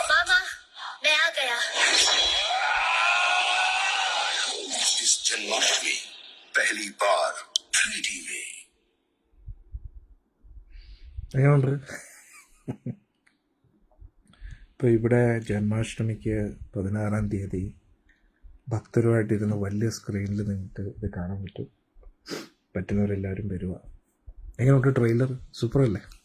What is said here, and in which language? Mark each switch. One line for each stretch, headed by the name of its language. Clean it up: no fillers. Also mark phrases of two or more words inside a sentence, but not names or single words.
Hindi: मामा मैं आ गया। इस जन्माष्टमी पहली बार 3D में।
Malayalam: എങ്ങനെയുണ്ട്? ഇപ്പോൾ ഇവിടെ ജന്മാഷ്ടമിക്ക് 16-ാം തീയതി ഭക്തരുമായിട്ടിരുന്ന് വലിയ സ്ക്രീനിൽ നിന്നിട്ട് ഇത് കാണാൻ പറ്റും. പറ്റുന്നവരെല്ലാവരും വരിക. എങ്ങനെയുണ്ട് ട്രെയിലർ? സൂപ്പറല്ലേ?